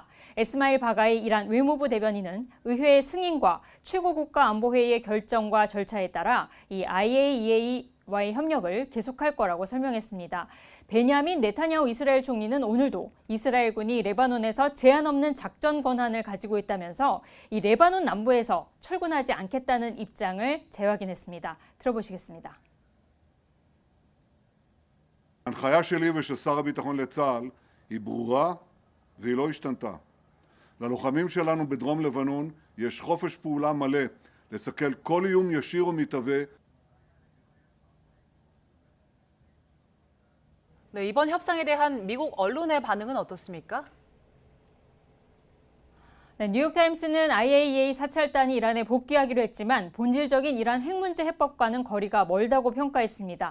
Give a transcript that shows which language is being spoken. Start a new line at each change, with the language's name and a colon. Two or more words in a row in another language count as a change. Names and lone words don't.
Korean: 에스마일 바가이 이란 외무부 대변인은 의회의 승인과 최고국가안보회의의 결정과 절차에 따라 이 IAEA와의 협력을 계속할 거라고 설명했습니다. 베냐민 네타냐후 이스라엘 총리는 오늘도 이스라엘군이 레바논에서 제한 없는 작전 권한을 가지고 있다면서 이 레바논 남부에서 철군하지 않겠다는 입장을 재확인했습니다. 들어보시겠습니다.
Hebrew: ההנחיה שלי ושל שר הביטחון לצה"ל היא ברורה והיא לא השתנתה. ללוחמים שלנו בדרום לבנון יש חופש פעולה מלא לסכל כל איום ישיר או מתהווה.
Korean: 네, 이번 협상에 대한 미국 언론의 반응은 어떻습니까? 네, 뉴욕타임스는 IAEA 사찰단이 이란에 복귀하기로 했지만 본질적인 이란 핵 문제 해법과는 거리가 멀다고 평가했습니다.